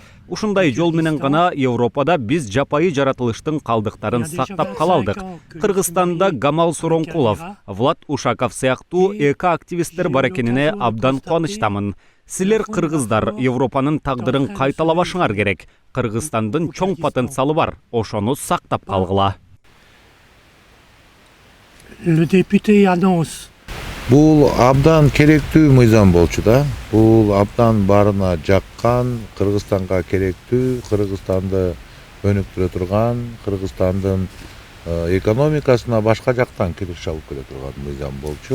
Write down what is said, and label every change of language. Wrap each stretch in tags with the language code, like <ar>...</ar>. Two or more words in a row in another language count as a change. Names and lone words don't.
<ky>Ушундай жол менен гана Европада биз жапайы жаратылыштын калдыктарын сактап кала алдык. Кыргызстанда Гамал Суронкулов, Влад Ушаков сыяктуу эко-активисттер бар экенине абдан кубанычтамын. Силер кыргыздар Европанын тагдырын кайталабашыңар керек. Кыргызстандын чоң потенциалы бар, ошону сактап калгыла.</ky> <fr>le député annonce</fr> <ky>Бул абдан керектүү мыйзам болчу да. Бул абдан баарына жаккан, Кыргызстанга керектүү, Кыргызстанды өнүктүрө турган, Кыргызстандын экономикасына башка жактан кириш алып келе турган мыйзам болчу.</ky>